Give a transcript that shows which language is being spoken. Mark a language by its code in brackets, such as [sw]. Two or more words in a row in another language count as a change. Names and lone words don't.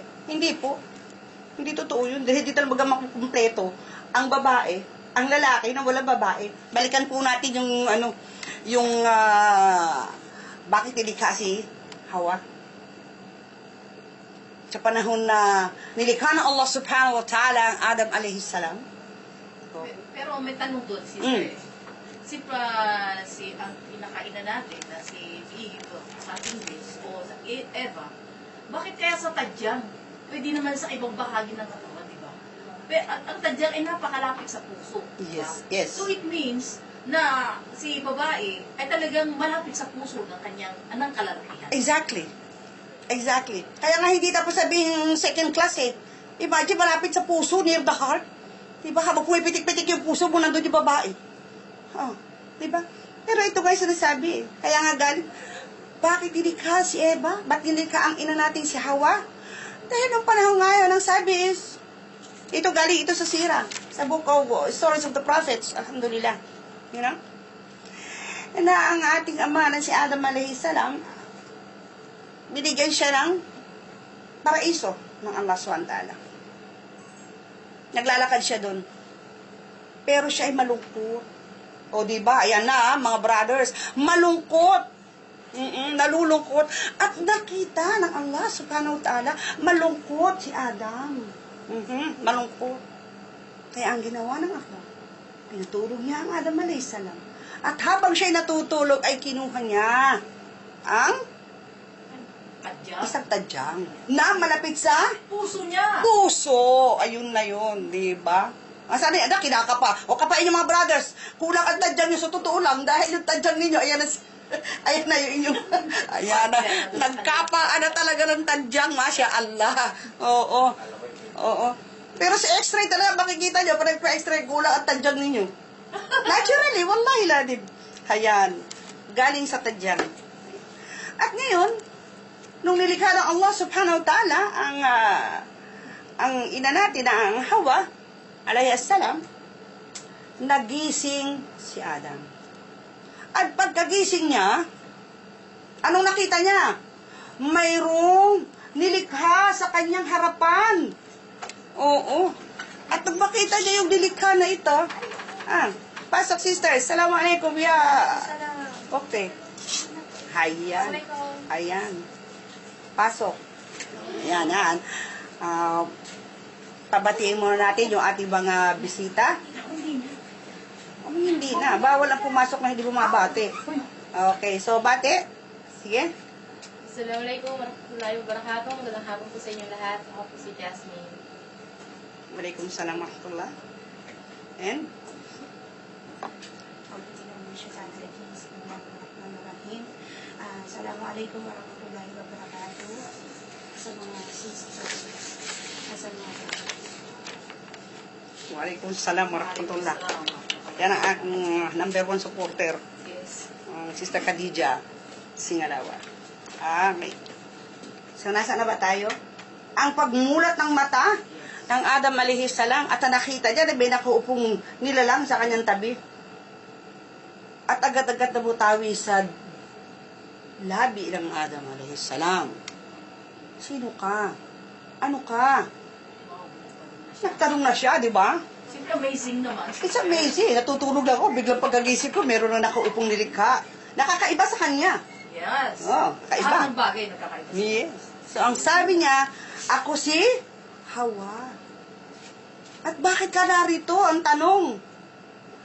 [tl] Hindi po. Hindi totoo yun. Dahil hindi talaga makukumpleto ang babae, ang lalaki na walang babae. Balikan po natin bakit nilikha si Hawa? Sa panahon na nilikha ng [ar] Allah subhanahu wa ta'ala [tl] ang Adam [ar] alayhi salam. [tl] Pero may tanong doon, ang pinakainan natin na si Eve sa English o sa Eva, bakit kaya sa tadyang? Pwede naman sa ibang bahagi ng katawan, di ba? Pero ang tadyang ay napakalapit sa puso. Yes, diba? yes. [en] So it means [tl] na si babae ay talagang malapit sa puso ng kanyang anang kalalakihan. Exactly. Kaya nga hindi tapos sabihin [en] second class [tl] eh. Imagine malapit sa puso, [en] near the heart. [tl] Diba? Habang pumipitik-pitik yung puso mo, nandun yung babae. Diba? Pero ito guys, sinasabi eh. Kaya nga galing, bakit nilikha si Eva? Ba't nilikha ang ina natin si Hawa? Dahil nung panahon ngayon, ang sabi is, ito galing ito sa sira. Sa book of Stories of the Prophets. [en] Alhamdulillah. You know? [tl] Na ang ating ama na si Adam [ar] alayhi salam, [tl] binigyan siya ng paraiso ng Allah SWT. Naglalakad siya doon. Pero siya ay malungkot. O diba, ayan na mga brothers, malungkot. Nalulungkot. At nakita ng [ar] Allah subhanahu wa ta'ala, [tl] malungkot si Adam. Malungkot. Kaya ang ginawa ng Allah, pinatulog niya ang Adam [ar] alayhi salam. [tl] At habang siya'y natutulog, ay kinuha niya ang isang tadyang na malapit sa puso niya. Puso. Ayun na yun, di ba? Sana yung kinakapa. O kapain yung mga brothers. Kulang ang tadyang nyo sa totoo lang dahil yung tadyang ninyo, ayan na yung inyong, ayan na, nagkapaan na talaga ng tadyang, [ar] masya Allah. [tl] Oo. Pero sa x-ray talaga, makikita nyo, parang pa-x-ray, kulang ang tadyang ninyo. Naturally, wallahi ladib. Ayan, galing sa tadyang. At ngayon, nung nilikha ng [ar] Allah subhanahu wa ta'ala, [tl] ang ina natin na ang Hawa, [ar] alayhi salam, [tl] nagising si Adam. At pagkagising niya, anong nakita niya? Mayroong nilikha sa kanyang harapan. Oo. At nung makita niya yung nilikha na ito, pasok sisters, [ar] assalamualaikum ya. [tl] Okay. Ayan. Pasok. Ayan. Pabatiin muna natin yung ating mga bisita. Hindi na. Bawal ang pumasok na hindi bumabate. Okay, so bate. Sige. [ar] Assalamualaikum warahmatullahi wabarakatuh. [tl] Magandang hapon po sa inyo lahat. Ako po si Jasmine. [ar] Waalaikumsalam warahmatullah. [tl] And? [ar] Assalamualaikum warahmatullahi wabarakatuh. [tl] Sa mga sisters. Sa mga [ar] Waalaikumsalam warahmatullah. [tl] Yan ang aking number 1 supporter. Yes. Sister Khadija Singalawa. Okay. So, nasa na ba tayo? Ang pagmulat ng mata ng Adam [ar] alayhi salam [tl] at nakita niya na may nakaupong nilalang sa kanyang tabi. At agad-agad na butawi sa labi ng Adam [ar] alayhi salam. [tl] Sino ka? Ano ka? Nagtanong na siya, di ba? Siyempre amazing naman. [en] It's amazing. [tl] Natutulog lang ako. Biglang pagkagising ko, meron na nakaupong nilikha. Nakakaiba sa kanya. Yes. Kaiba. Lahat ng bagay nagkakaiba. Yes. So, ang sabi niya, ako si Hawa. At bakit ka narito? Ang tanong. Ayan.